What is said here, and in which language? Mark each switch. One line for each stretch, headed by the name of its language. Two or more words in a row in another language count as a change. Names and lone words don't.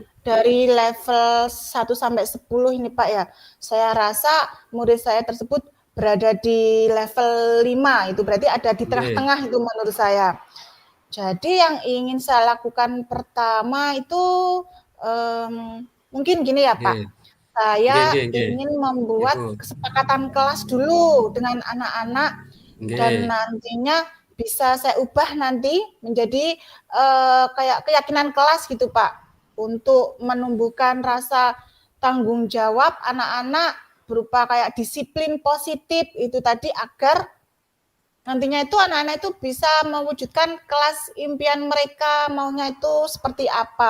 Indonesian: dari level 1 sampai 10 ini Pak ya, saya rasa murid saya tersebut berada di level 5, itu berarti ada di Nggih, tengah-tengah itu menurut saya. Jadi yang ingin saya lakukan pertama itu mungkin gini ya Pak,
Javanese: nggih, nggih,
Indonesian: saya
Javanese: nggih, nggih.
Indonesian: ingin Nggih, membuat Bu. kesepakatan kelas dulu dengan anak-anak dan Nggih, nantinya bisa saya ubah nanti menjadi kayak keyakinan kelas gitu Pak, untuk menumbuhkan rasa tanggung jawab anak-anak berupa kayak disiplin positif itu tadi, agar nantinya itu anak-anak itu bisa mewujudkan kelas impian mereka maunya itu seperti apa.